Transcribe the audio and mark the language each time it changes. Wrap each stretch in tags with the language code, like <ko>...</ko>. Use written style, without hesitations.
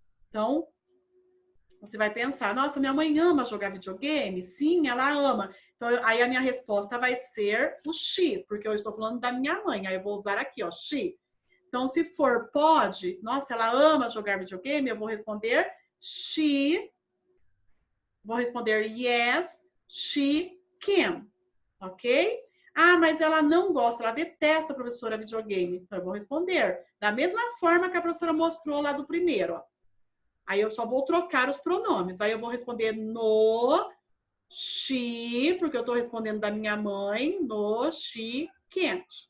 <pt>Então, você vai pensar, nossa, minha mãe ama jogar videogame? Sim, ela ama. Então, aí a minha resposta vai ser o she, porque eu estou falando da minha mãe. Aí eu vou usar aqui, ó, she. Então, se for pode, nossa, ela ama jogar videogame, eu vou responder she. Vou responder</pt> <en>yes, she can.</en> <pt>Ok? Ah, mas ela não gosta, ela detesta a professora videogame. Então, eu vou responder da mesma forma que a professora mostrou lá do primeiro, ó. Aí eu só vou trocar os pronomes. Aí eu vou responder no, she, porque eu estou respondendo da minha mãe,</pt> <en>no, she can't.</en>